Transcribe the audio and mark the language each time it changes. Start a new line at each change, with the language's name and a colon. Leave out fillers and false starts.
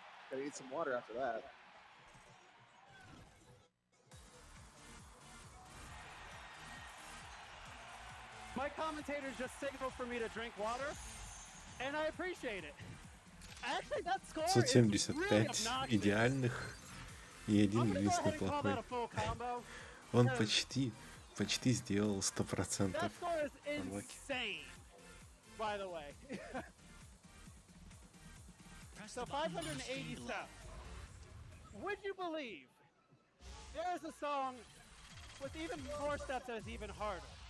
English: Gotta eat some water after that. My commentators just signaled for me to drink water, and I appreciate it. Actually, that score is really obnoxious.
Russian: Идеальных и один единственный плохой. Он почти сделал 100%.
English: That score is insane, by the way. So 580 steps. Would you believe there is a song with even more steps that is even harder?